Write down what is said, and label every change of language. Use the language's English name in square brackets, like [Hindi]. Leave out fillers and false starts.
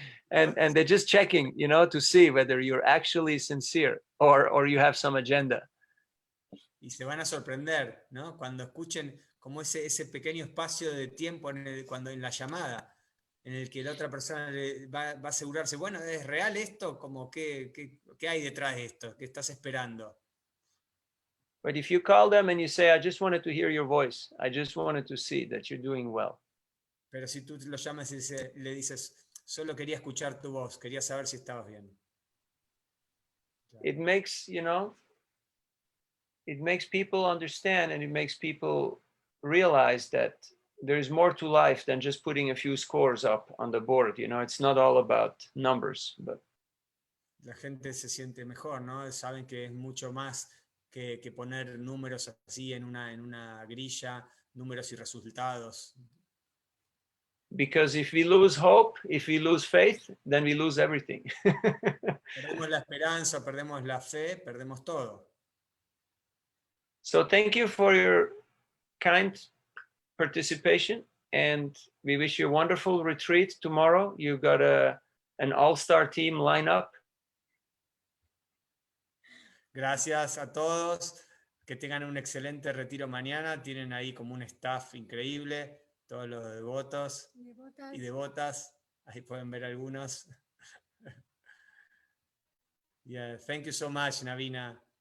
[English] and they're just checking, you know, to see whether you're actually sincere or you have some agenda. [Spanish] Y se van a sorprender, ¿no? Cuando escuchen como ese pequeño espacio de tiempo cuando en la llamada, en el que la otra persona va a asegurarse, bueno, ¿es real esto? Como ¿qué hay detrás de esto? ¿Qué estás esperando? [English] But if you call them and you say, I just wanted to hear your voice, I just wanted to see that you're doing well. [Spanish] Pero si tú lo llamas y le dices, solo quería escuchar tu voz, quería saber si estabas bien. [English] It makes, you know, it makes people understand and it makes people realize that there's more to life than just putting a few scores up on the board. You know, it's not all about numbers. But [Spanish] la gente se siente mejor, ¿no? Saben que es mucho más que poner números así en una grilla, números y resultados. [English] Because if we lose hope, if we lose faith, then we lose everything. [Spanish] Perdemos la esperanza, perdemos la fe, perdemos todo. [English] So thank you for your kind participation, and we wish you a wonderful retreat tomorrow. You've got an all-star team lineup. [Spanish] Gracias a todos, que tengan un excelente retiro mañana. Tienen ahí como un staff increíble, todos los devotos y devotas. Ahí pueden ver algunos. [English] Yeah, thank you so much, Navina.